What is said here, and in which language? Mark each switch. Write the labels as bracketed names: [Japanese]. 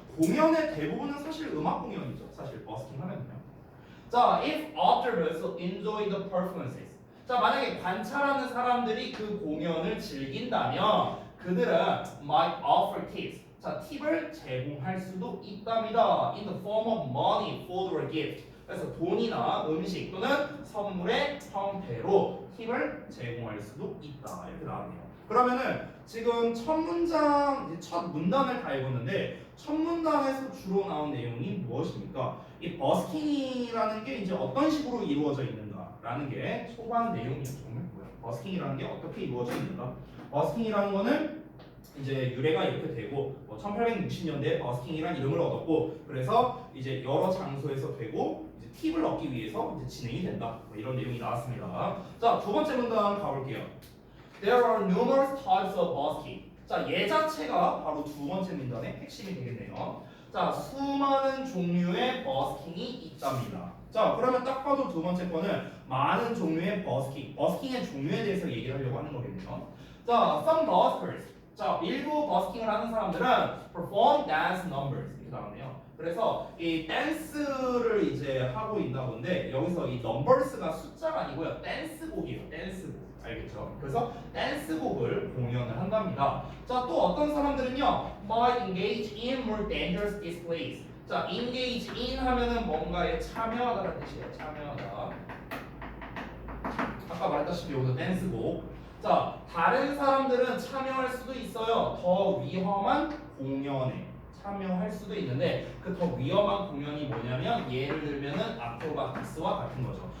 [Korean] 공연의 대부분은 사실 음악 공연이죠. 사실 버스킹 하면요. 자, [English] if observers enjoy the performances. [Korean] 자, 만약에 관찰하는 사람들이 그 공연을 즐긴다면 그들은 [English] might offer tips. [Korean] 자, 팁을 제공할 수도 있답니다. [English] In the form of money, food or gift. [Korean] 그래서 돈이나 음식 또는 선물의 형태로 팁을 제공할 수도 있다. 이렇게 나왔네요. 그러면은 지금 첫 문장, 이제 첫 문단을 다 읽었는데 첫 문단에서 주로 나온 내용이 무엇입니까? 이 버스킹이라는 게 이제 어떤 식으로 이루어져 있는가라는 게 초반 내용이에요. 정말 뭐야? 버스킹이라는 게 어떻게 이루어져 있는가? 버스킹이라는 거는 이제 유래가 이렇게 되고 1860년대에 버스킹이라는 이름을 얻었고 그래서 이제 여러 장소에서 되고 이제 팁을 얻기 위해서 이제 진행이 된다. 이런 내용이 나왔습니다. 자, 두 번째 문단 가볼게요. [English] There are numerous types of busking. [Korean] 자, 얘 자체가 바로 두 번째 문단의 핵심이 되겠네요. 자, 수많은 종류의 버스킹이 있답니다. 자, 그러면 딱 봐도 두 번째 거는 많은 종류의 버스킹, 버스킹의 종류에 대해서 얘기를 하려고 하는 거겠네요. 자, [English] some buskers. [Korean] 자, 일부 버스킹을 하는 사람들은 [English] perform dance numbers [Korean] 이렇게 나왔네요. 그래서 이 댄스를 이제 하고 있나 본데 여기서 이 numbers가 숫자가 아니고요, 댄스곡이에요. 댄스곡. 알겠죠? 그래서 댄스곡을 공연을 한답니다. 자, 또 어떤 사람들은요, [English] might engage in more dangerous displays. [Korean] 자, engage in 하면은 뭔가에 참여하다라는 뜻이에요. 참여하다. 아까 말했다시피 여기서 댄스곡. 자, 다른 사람들은 참여할 수도 있어요. 더 위험한 공연에 참여할 수도 있는데 그 더 위험한 공연이 뭐냐면 예를 들면은 아크로바틱스와 같은 거죠.